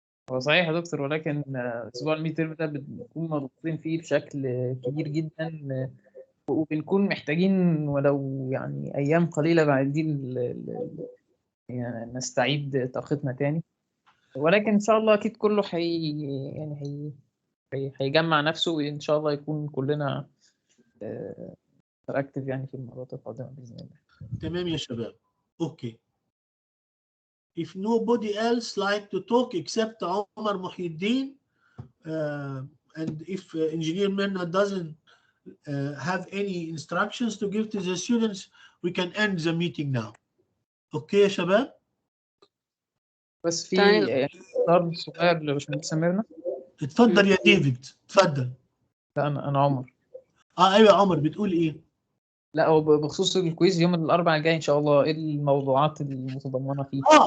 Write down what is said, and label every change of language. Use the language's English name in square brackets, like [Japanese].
[Arabic] هو صحيح يا دكتور، ولكن اسبوع الميد تيرم ده بنكون مضغوطين فيه بشكل كبير جدا، وبنكون محتاجين ولو يعني ايام قليله بعدين يعني نستعيد طاقتنا تاني. ولكن ان شاء الله اكيد كله يعني هيجمع نفسه، وان شاء الله يكون كلنا اكتف يعني في المرات القادمه باذن الله. تمام يا شباب. اوكي. [English] If nobody else like to talk except عمر محي الدين and if engineer Mirna doesn't have any instructions to give to the students, we can end the meeting now. [Arabic] اوكي يا شباب؟ بس في اختار صغير لباشمهندس ميرنا. اتفضل يا ديفيد، اتفضل. لا انا عمر. ايوه يا عمر، بتقول ايه؟ لا هو بخصوص الكويز يوم الاربعاء الجاي ان شاء الله، ايه الموضوعات المتضمنه فيه؟